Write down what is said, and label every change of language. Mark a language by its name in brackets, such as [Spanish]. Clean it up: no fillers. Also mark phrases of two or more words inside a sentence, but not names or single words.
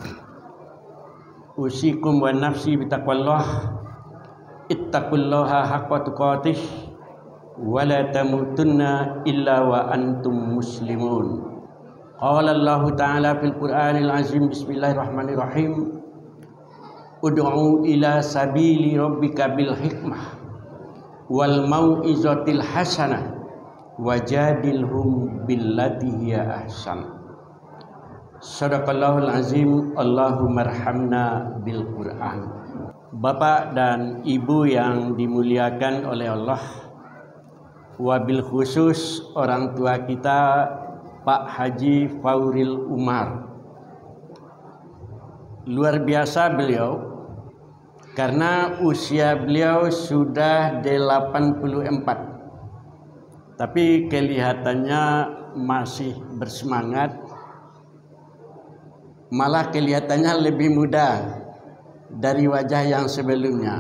[Arabic] أوصيكم ونفسي بتقوى الله، اتقوا الله حق تقاته ولا تموتن إلا وأنتم مسلمون. قال الله تعالى في القرآن العظيم، بسم الله الرحمن الرحيم، ادع إلى سبيل ربك بالحكمة والموعظة الحسنة وجادلهم بالتي هي أحسن. صدق الله العظيم. اللهم ارحمنا بالقرآن. [Indonesian] Bapak dan Ibu yang dimuliakan oleh Allah, [Arabic] وبالخصوص [Indonesian] orang tua kita Pak Haji Fauril Umar. Luar biasa beliau, karena usia beliau sudah 84, tapi kelihatannya masih bersemangat, malah kelihatannya lebih muda dari wajah yang sebelumnya.